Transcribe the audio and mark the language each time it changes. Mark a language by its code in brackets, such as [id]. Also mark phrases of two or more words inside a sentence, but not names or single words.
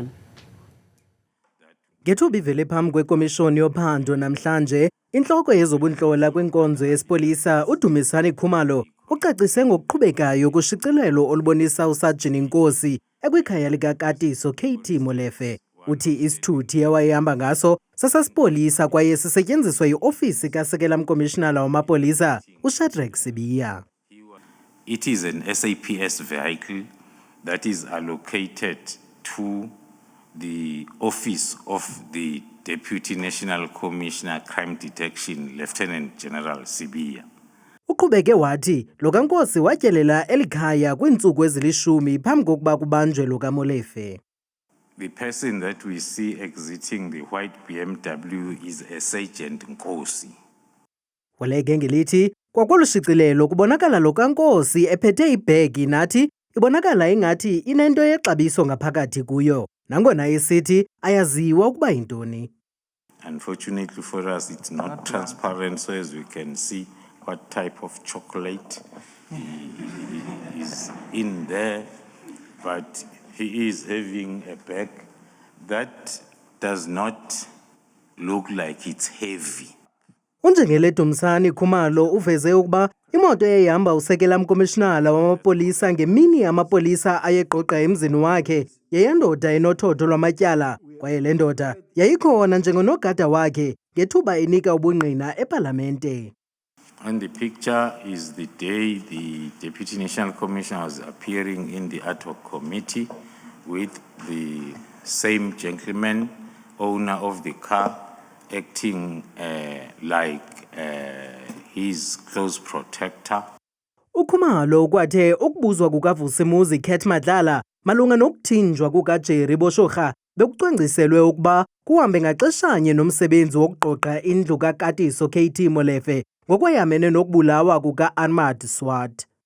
[xh] Ngethuba ivele phambi kwekomishoni yophando namhlanje, inhloko yezobuntlola kwinkonzo yesipolisa uDumisani Khumalo ucacise ngokuqhubekayo kushicilelo olubonisa uSargeant Inkosi ekwikhaya likaKatiso KT Molefe. Uthi isithuthi ewayehamba ngaso sasesipolisa kwaye sisetyenziswa yiofisi kasekela mkomishinala wamapolisa uShadrack Sibiya. [en] It is an SAPS vehicle that is allocated to the Office of the Deputy National Commissioner Crime Detection, Lieutenant General Sibiya. [xh] Uqhubeke wathi lo kaNkosi watyelela elikhaya kwiintsuku ezilishumi phambi kokuba kubanjwe lo kaMolefe. [en] The person that we see exiting the white BMW is a Sergeant Nkosi. [xh] Waleke ngelithi kwakolu shicilelo kubonakala lo kaNkosi ephethe ibhegi nathi ibonakala ingathi inento yexabiso ngaphakathi kuyo, nangona isithi ayaziwa ukuba yintoni. [en] Unfortunately for us, it's not transparent, so as we can see what type of chocolate is in there. But he is having a bag that does not look like it's heavy. [xh] Unjengele Dumisani Khumalo uveze ukuba imoto eyihamba usekela mkomishinala wamapolisa ngemini amapolisa ayeqoqa emzini wakhe yeyandoda enothotho lwamatyala kwaye le ndoda yayikhona njengonogada wakhe ngethuba enika ubungqina epalamente. [en] On the picture is the day the Deputy National Commissioner was appearing in the ad hoc committee with the same gentleman, owner of the car, acting like his close protector. [xh] Ukhumalo kwathe ukubuzwa kukaVusimuzi Khet Madlala malunga nokuthinjwa kukaJerry Boshorha bekucwangciselwe ukuba kuhambe ngaxeshanye nomsebenzi wokuqoqa indlu kaKatiso KT Molefe ngokwayamene nokubulawa kuka-Ahmad Swart.